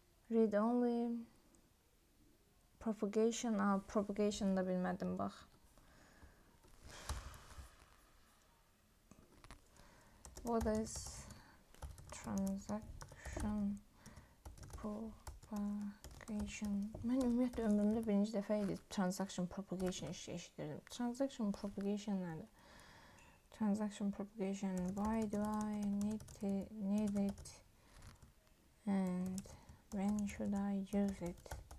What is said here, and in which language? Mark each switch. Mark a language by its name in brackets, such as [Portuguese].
[English] Read only, propagation. [Azerbaijani] Propagation da bilmədim bax. [English] What is transaction propagation? [Azerbaijani] Mən ümumiyyətlə ömrümdə birinci dəfə idi transaction propagation eşidirdim. Transaction propagation nədir? [English] Transaction propagation, why do I need it, and when should I use it?